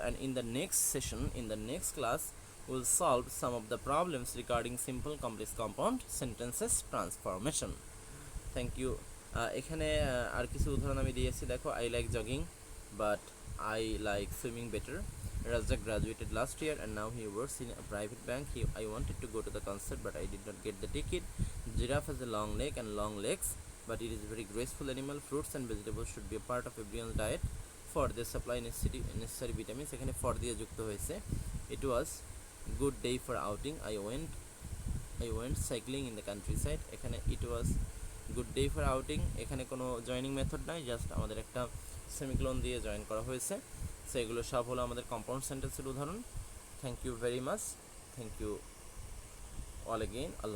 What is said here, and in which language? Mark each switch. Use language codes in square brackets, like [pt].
[en] And in the next session, in the next class, will solve some of the problems regarding simple complex compound sentences transformation. Thank you. [bn] এখানে আর কিছু উদাহরণ আমি দিয়েছি, দেখো [en] I like jogging but I like swimming better. Razak graduated last year and now he works in a private bank. I wanted to go to the concert but I did not get the ticket. Giraffe has a long neck and long legs but it is a very graceful animal. Fruits and vegetables should be a part of everyone's diet for they supply necessary vitamins. [bn] এখানে for দিয়ে যুক্ত হয়েছে। [en] It was good day for outing. I went cycling in the countryside. [bn] এখানে [en] it was good day for outing, [bn] এখানে কোনো joining method নাই, just আমাদের একটা সেমিকোলন দিয়ে জয়েন করা হয়েছে। সো এগুলো সব হলো আমাদের কম্পাউন্ড সেন্টেন্সের উদাহরণ। [en] thank you very much, thank you all again, [bn] Allah.